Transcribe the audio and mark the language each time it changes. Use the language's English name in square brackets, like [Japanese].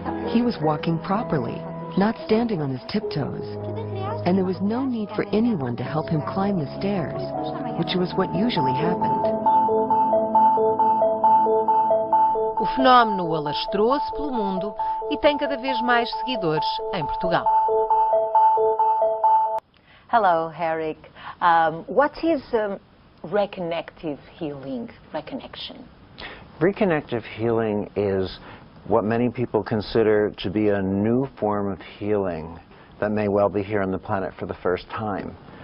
[English] He was walking properly, not standing on his tiptoes, and there was no need for anyone to help him climb the stairs, which was what usually happened. [Portuguese] O fenómeno alastrou-se pelo mundo e tem cada vez mais seguidores em Portugal. [English] Hello, Eric. What is reconnective healing, reconnection? Reconnective healing is what many people consider to be a new form of healing that may well be here on the planet for the first time.